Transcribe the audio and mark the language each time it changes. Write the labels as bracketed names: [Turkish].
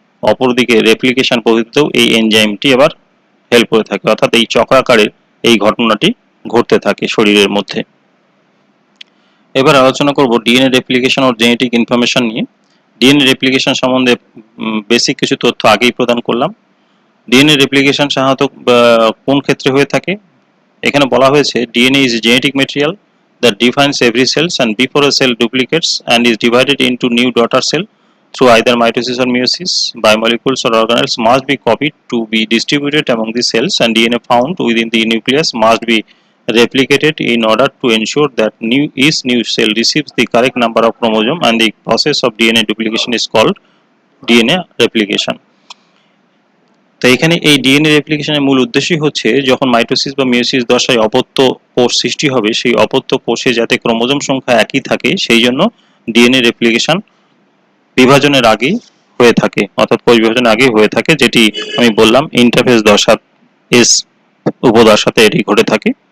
[Bangla] অপরদিকে রেপ্লিকেশন পদ্ধতিতেও এই এনজাইমটি আবার হেল্প করে থাকে, অর্থাৎ এই চক্রাকারের এই ঘটনাটি ঘটতে থাকে শরীরের মধ্যে। এবার আলোচনা করব ডিএনএ রেপ্লিকেশন ও জেনেটিক ইনফরমেশন নিয়ে। ডিএনএ রেপ্লিকেশন সম্বন্ধে বেসিক কিছু তথ্য আগেই প্রদান করলাম। ডিএনএ রেপ্লিকেশন সাধারণত কোন ক্ষেত্রে হয়ে থাকে? এখানে বলা হয়েছে [English] DNA is genetic material that defines every cells, and before a cell duplicates and is divided into new daughter cell through either mitosis or meiosis, biomolecules or organelles must be copied to be distributed among the cells, and DNA found within the nucleus must be replicated in order to ensure that each new cell receives the correct number of chromosome, and the process of DNA duplication is called DNA replication. [Bangla] তো এখানে এই DNA রেপ্লিকেশনের মূল উদ্দেশ্যই হচ্ছে যখন mitosis বা meiosis দশায় অপত্য কোষ সৃষ্টি হবে সেই অপত্য কোষে যাতে ক্রোমোজোম সংখ্যা একই থাকে সেই জন্য ডিএনএ রেপ্লিকেশন বিভাজনের আগে হয়ে থাকে, অর্থাৎ কোষ বিভাজনের আগে হয়ে থাকে, যেটি আমি বললাম ইন্টারফেজ দশা এস উপদশাতে এটি ঘটে থাকে।